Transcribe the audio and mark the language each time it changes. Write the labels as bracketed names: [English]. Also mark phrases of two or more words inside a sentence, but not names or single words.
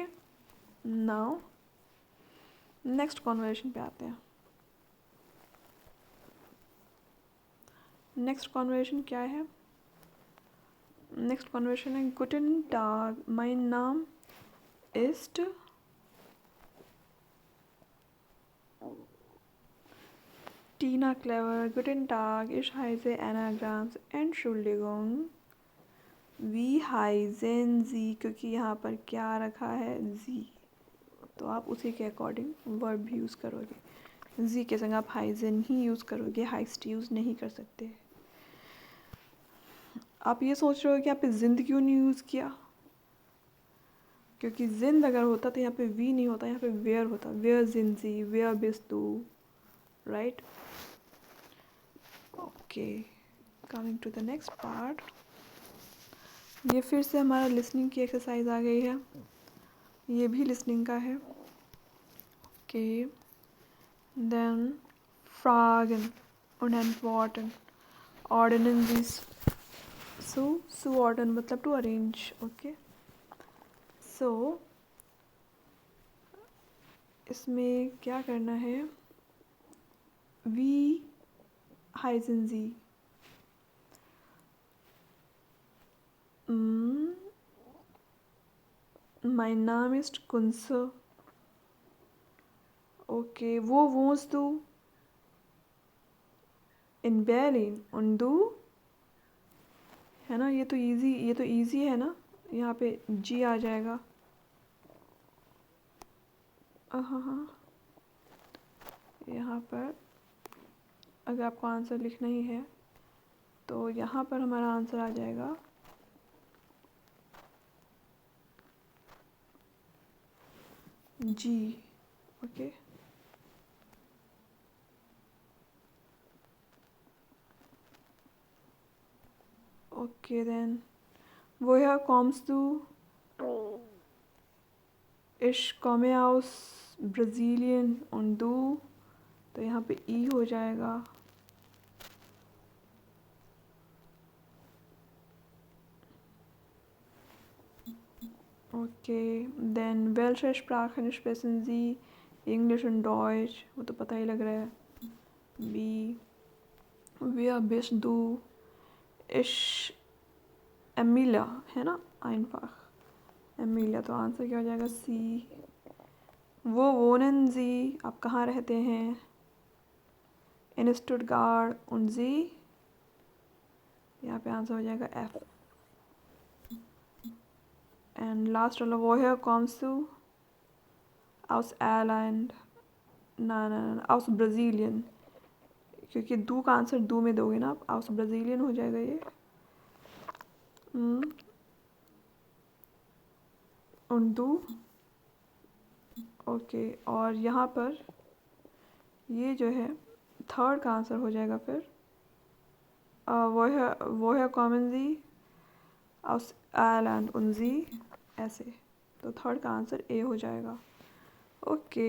[English] now next conversation [Hindi] पे आते हैं। [English] next conversation [Hindi] क्या है? [English] next conversation [German] है Guten Tag, mein नाम ist Tina Clever, guten Tag, ich heiße Anna Grams, Entschuldigung, wie heißen Sie, [Hindi] क्योंकि यहाँ पर क्या रखा है, जी, तो आप उसी के [English] according verb use [Hindi] करोगे। जी के संग आप हाइजन ही यूज़ करोगे, हाइस्ट यूज़ नहीं कर सकते। आप ये सोच रहे हो कि यहाँ पे जिंद क्यों नहीं यूज़ किया, क्योंकि जिंद अगर होता तो यहाँ पे वी नहीं होता, यहाँ पे वेयर होता, [German] wer sind Sie, wer bist du, [Hindi] राइट। [English] OK, coming to the next part. [Hindi] ये फिर से हमारा लिसनिंग की एक्सरसाइज आ गई है, ये भी लिसनिंग का है। [English] OK, then [German] फ्रागन und antworten, ordnen Sie so ordern मतलब [English] to arrange, [German] ओके। [Hindi] सो इसमें क्या करना है, [German] wie heißen Sie, mein Name ist Kunze, [Hindi] ओके। [German] वो wohnst du in Berlin und du, [Hindi] है ना, ये तो इजी है ना, यहाँ पे जी आ जाएगा। हाँ, यहाँ पर अगर आपको आंसर लिखना ही है तो यहाँ पर हमारा आंसर आ जाएगा जी, ओके। [English] OK then, [German] woher kommst du? Ich komme aus Brasilien und du, [Hindi] तो यहाँ पे ई हो जाएगा। [English] OK then, [German] welche Sprachen sprechen Sie? English und Deutsch, [Hindi] वो तो पता ही लग रहा है। बी, [German] wer bist du? Ich Emilia, [Hindi] है ना, einfach एमिलिया, तो आंसर क्या हो जाएगा, सी। [German] वो wohnen Sie, [Hindi] आप कहाँ रहते हैं, [German] in Stuttgart und Sie, [Hindi] यहाँ पे आंसर हो जाएगा एफ। [English] and last [Hindi] वाला, [German] woher kommst du? aus Irland, ना aus Brasilien, [Hindi] क्योंकि दू का आंसर दू में दोगे ना आप, [German] aus Brasilien [Hindi] हो जाएगा ये। [German] und du, [Hindi] ओके। और यहाँ पर ये जो है थर्ड का आंसर हो जाएगा फिर [German] woher kommen Sie? aus Irland und Sie, [Hindi] ऐसे, तो थर्ड का आंसर ए हो जाएगा, ओके।